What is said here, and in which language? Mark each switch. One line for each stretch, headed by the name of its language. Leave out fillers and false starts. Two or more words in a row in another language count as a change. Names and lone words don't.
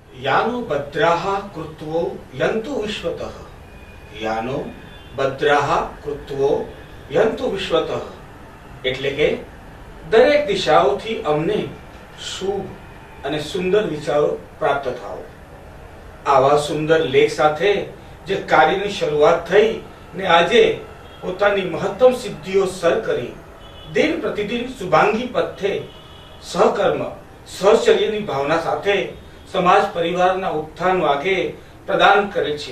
Sanskrit: यानो भद्राः कृत्वो यन्तु विश्वतः यानो भद्राः कृत्वो यन्तु विश्वतः
Gujarati: એટલે કે દરેક દિશાઓથી અમને શુભ અને સુંદર વિચારો પ્રાપ્ત થાઓ। આવા સુંદર લેખ સાથે જે કાર્યની શરૂઆત થઈ ને આજે પોતાની મહત્તમ સિદ્ધિઓ સર કરી દિન પ્રતિદિન શુભાંગી પથે સહકર્મ સહચર્યની ભાવના સાથે સમાજ પરિવારના ઉત્થાન વાગે પ્રદાન કરે છે।